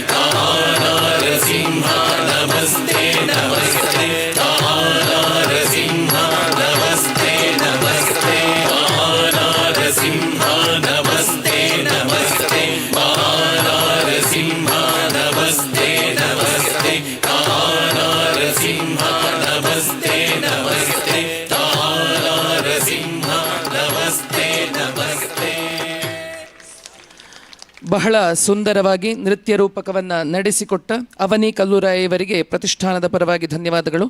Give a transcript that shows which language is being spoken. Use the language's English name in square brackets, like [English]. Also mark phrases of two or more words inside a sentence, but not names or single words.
[Sanskrit] ನಾರಸಿಂಹ ನಮಸ್ತೆ ನಮಸ್ತೆ ನಾರಸಿಂಹ ನಮಸ್ತೆ ನಮಸ್ತೆ ನಾರಸಿಂಹ ನಮಸ್ತೆ ನಮಸ್ತೆ ನಾರಸಿಂಹ ನಮಸ್ತೆ ನಮಸ್ತೆ ನಾರಸಿಂಹ ನಮಸ್ತೆ ನಮಸ್ತೆ ನಾರಸಿಂಹ ನಮಸ್ತೆ ನಮಸ್ತೆ. [Kannada] ಬಹಳ ಸುಂದರವಾಗಿ ನೃತ್ಯ ರೂಪಕವನ್ನು ನಡೆಸಿಕೊಟ್ಟ ಅವನಿ ಕಲ್ಲೂರಾಯ ಇವರಿಗೆ ಪ್ರತಿಷ್ಠಾನದ ಪರವಾಗಿ ಧನ್ಯವಾದಗಳು.